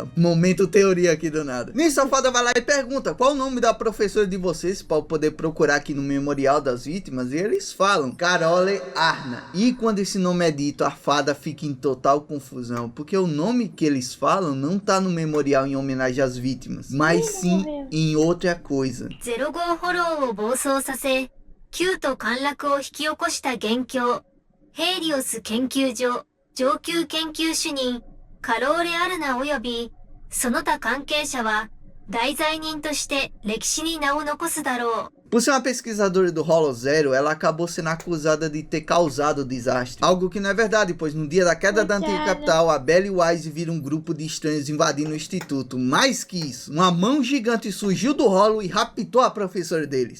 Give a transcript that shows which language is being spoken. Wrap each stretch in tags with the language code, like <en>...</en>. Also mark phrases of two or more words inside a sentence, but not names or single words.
<pt>Momento teoria aqui do nada. Nisso a fada vai lá e pergunta qual o nome da professora de vocês para eu poder procurar aqui no memorial das vítimas, e eles falam Carole Arna. E quando esse nome é dito, a fada fica em total confusão, porque o nome que eles falam não tá no memorial em homenagem às vítimas, mas sim em outra coisa.</pt> <ja>05 フォローを暴走させ、旧都陥落を引き起こした元凶、ヘイリオス研究所上級研究主任カローレ・アルナ及びその他関係者は大罪人として歴史に名を残すだろう。</ja> <pt>Por ser uma pesquisadora do Holo Zero, ela acabou sendo acusada de ter causado o desastre. Algo que não é verdade, pois no dia da queda da antiga capital, a Belle e o Wise viram um grupo de estranhos invadindo o instituto. Mais que isso, uma mão gigante surgiu do Holo e raptou a professora deles.</pt>